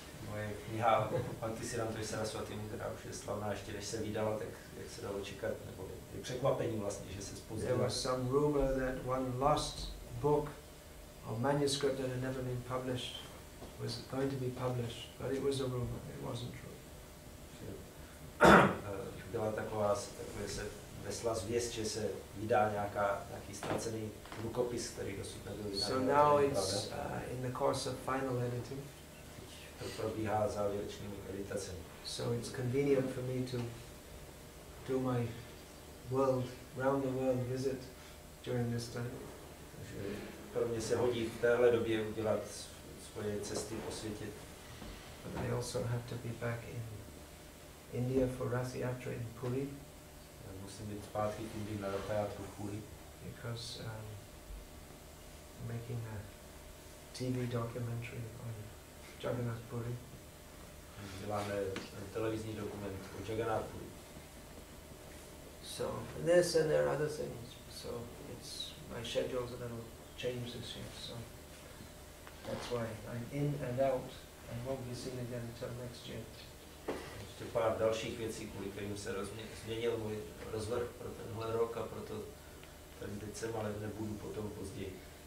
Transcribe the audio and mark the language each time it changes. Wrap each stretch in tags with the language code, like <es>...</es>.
<cs>Moje kniha Bhakti Saraswati, která už je slavná, ještě než se vydala, tak jak se dalo čekat, nebo je překvapení vlastně, že se zpozdila.</cs> <en>There was some rumor that one lost book or manuscript that had never been published was going to be published, but it was a rumor, it wasn't true.</en> <cs>Byla takové se vesla zvěst, že se vydá nějaký ztracený rukopis, který dosud nebyl vydán.</cs> <en>So now it's in the course of final editing.</en> <cs>To probíhá závěrečnými editacemi.</cs> <en>So it's convenient for me to do my round the world visit during this time.</en> <cs>Takže pro mě se hodí v téhle době udělat svoje cesty po světě.</cs> <en>But I also have to be back in India for Rath Yatra in Puri.</en> <cs>Musím být zpátky v Indii na Rath Yatru v Puri.</cs> <en>Because I'm making a TV documentary on Jagannath Puri.</en> <cs>Děláme televizní dokument o Jagannath Puri.</cs> <en>So this and there are other things. So it's my schedule's a little changed this year. So that's why I'm in and out. I won't be seen again until next year.</en> <cs>Ještě pár dalších věcí, kvůli kterým se změnil můj rozvrh pro tenhle rok a proto tady teď jsem, ale nebudu potom později.</cs>